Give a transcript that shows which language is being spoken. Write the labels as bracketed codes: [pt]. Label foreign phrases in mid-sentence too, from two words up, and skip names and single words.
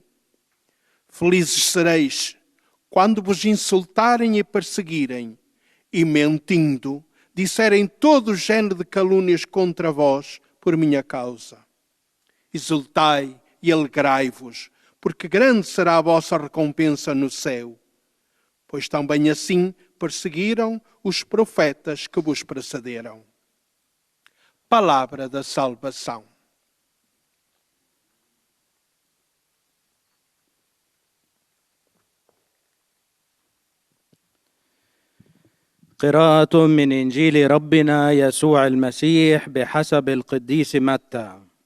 [pt] Felizes sereis quando vos insultarem e perseguirem, e mentindo, disserem todo o género de calúnias contra vós por minha causa. Exultai e alegrai-vos, porque grande será a vossa recompensa no céu, pois também assim perseguiram os profetas que vos precederam. Palavra da salvação. [ar] قراءة من إنجيل ربنا يسوع المسيح بحسب القديس متى.